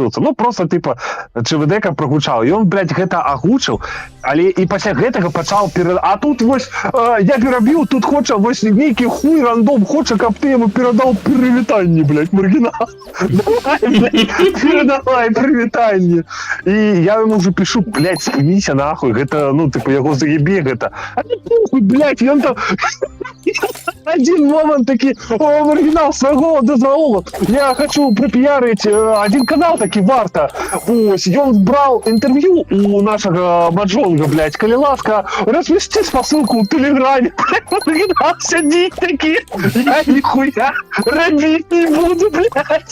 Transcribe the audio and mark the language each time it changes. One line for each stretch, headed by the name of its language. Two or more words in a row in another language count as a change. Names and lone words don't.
Belarusian: Ну просто типа ЧВД-ка прагучаў. І ён, блядь, гэта агучыў, але і пасля гэтага пачаў а тут вось я перабіў, тут хоча вось нейкі хуй рандом хоча, каб ты яму перадаў прывітанне, блядь, маргінал. Перадавай прывітанне. І я яму уже пишу, блядь, спыніся нахуй, гэта, ну, типа, яго заебе гэта. А не похуй, блядь, ён там один момент такі, о, маргінал, свайго дазволу, я хочу прапіярыць один канал такі варта. Вось, ён браў інтэрв'ю у нашага Маджонга, блядь, калі ласка, размесці спасылку ў Тэлеграме. Маргінал сядзіць такі, я ніхуя рабіць не буду, блядь.